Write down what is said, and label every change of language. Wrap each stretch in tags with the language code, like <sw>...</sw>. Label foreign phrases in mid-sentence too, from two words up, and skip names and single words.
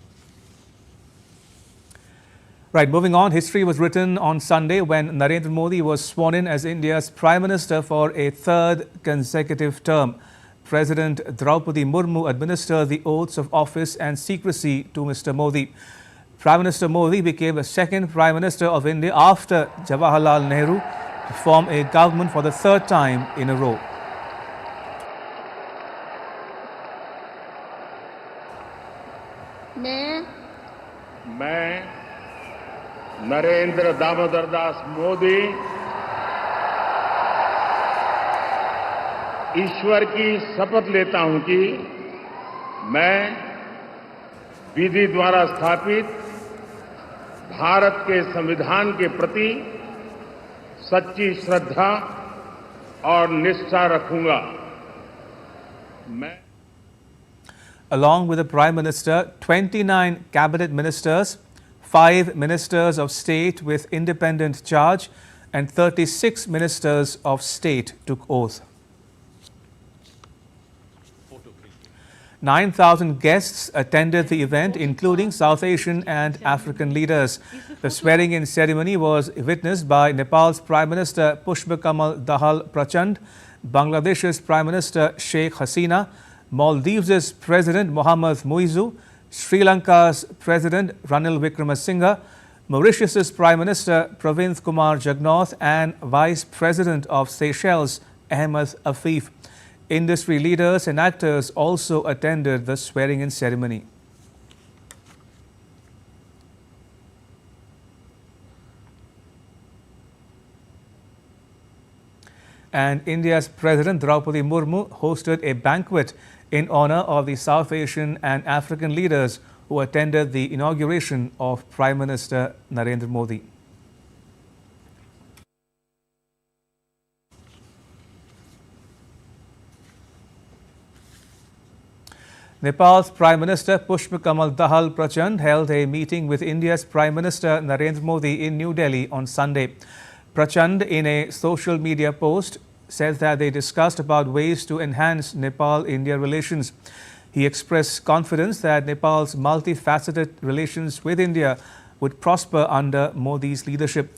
<en>Right, moving on, history was written on Sunday when Narendra Modi was sworn in as India's Prime Minister for a third consecutive term. President Draupadi Murmu administered the oaths of office and secrecy to Mr. Modi. Prime Minister Modi became the second Prime Minister of India after Jawaharlal Nehru to form a government for the third time in a row.</en> <hi>मैं नरेंद्र दामोदर दास मोदी ईश्वर की शपथ लेता हूं कि मैं विधि द्वारा स्थापित भारत के संविधान के प्रति सच्ची श्रद्धा और निष्ठा रखूंगा।</hi> <en>Along with the Prime Minister, 29 cabinet ministers, 5 ministers of state with independent charge, and 36 ministers of state took oath. 9,000 guests attended the event, including South Asian and African leaders. The swearing-in ceremony was witnessed by Nepal's Prime Minister Pushpakamal Dahal Prachand, Bangladesh's Prime Minister Sheikh Hasina, Maldives' President Mohammad Muizu, Sri Lanka's President Ranil Wickremesinghe, Mauritius's Prime Minister Pravind Kumar Jugnauth, and Vice President of Seychelles Ahmed Afif. Industry leaders and actors also attended the swearing-in ceremony. And India's President Draupadi Murmu hosted a banquet in honor of the South Asian and African leaders who attended the inauguration of Prime Minister Narendra Modi. Nepal's Prime Minister Pushpakamal Dahal Prachand held a meeting with India's Prime Minister Narendra Modi in New Delhi on Sunday. Prachand, in a social media post, said that they discussed about ways to enhance Nepal-India relations. He expressed confidence that Nepal's multifaceted relations with India would prosper under Modi's leadership.</en>